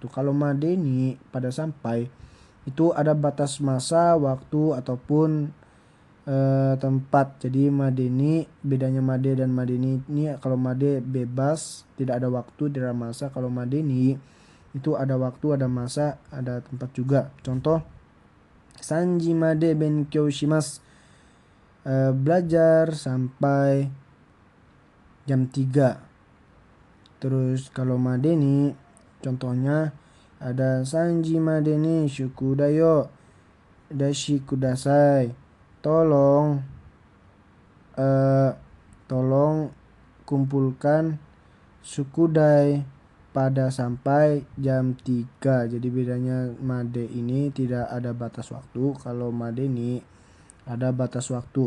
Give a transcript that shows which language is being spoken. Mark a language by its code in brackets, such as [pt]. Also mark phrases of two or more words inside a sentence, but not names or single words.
[id] Kalau madeni pada sampai, itu ada batas masa, waktu ataupun tempat. Jadi madeni, bedanya made dan madeni ini, kalau made bebas, tidak ada waktu, tidak ada masa. Kalau madeni itu ada waktu, ada masa, ada tempat juga. [ja] Contoh 三時まで勉強します, [id] belajar sampai jam 3. Terus kalau [ja] madeni [id] contohnya ada [ja] 三時までに宿題を出してください, [id] tolong kumpulkan sukudai pada sampai jam 3. Jadi bedanya made ini tidak ada batas waktu, kalau madeni ada batas waktu.